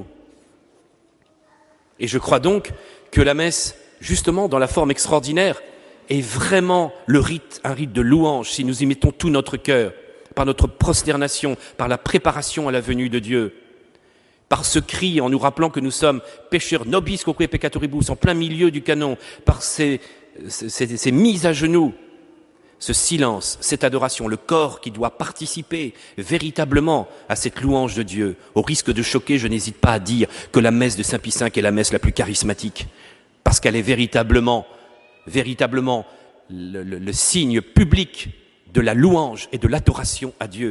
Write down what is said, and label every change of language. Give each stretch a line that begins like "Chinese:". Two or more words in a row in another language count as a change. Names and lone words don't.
French: Et je crois donc que la messe, justement dans la forme extraordinaire, est vraiment un rite de louange, si nous y mettons tout notre cœur, par notre prosternation, par la préparation à la venue de Dieu, par ce cri en nous rappelant que nous sommes pécheurs
Latin: nobis quoque peccatoribus,
French: en plein milieu du canon, par ces mises à genoux, ce silence, cette adoration, le corps qui doit participer véritablement à cette louange de Dieu. Au risque de choquer, je n'hésite pas à dire que la messe de Saint Pie V est la messe la plus charismatique, parce qu'elle est véritablement le signe public de la louange et de l'adoration à Dieu.